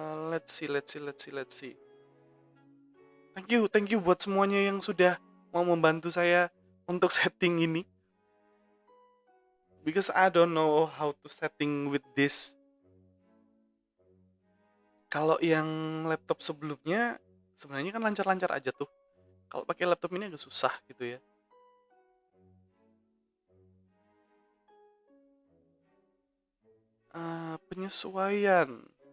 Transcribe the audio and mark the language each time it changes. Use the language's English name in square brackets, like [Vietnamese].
[English] Let's see. Thank you [Indonesian] buat semuanya yang sudah mau membantu saya untuk setting ini. [English] Because I don't know how to setting with this. [Indonesian] Kalau yang laptop sebelumnya sebenarnya kan lancar-lancar aja tuh. Kalau pakai laptop ini agak susah gitu ya. Penyesuaian.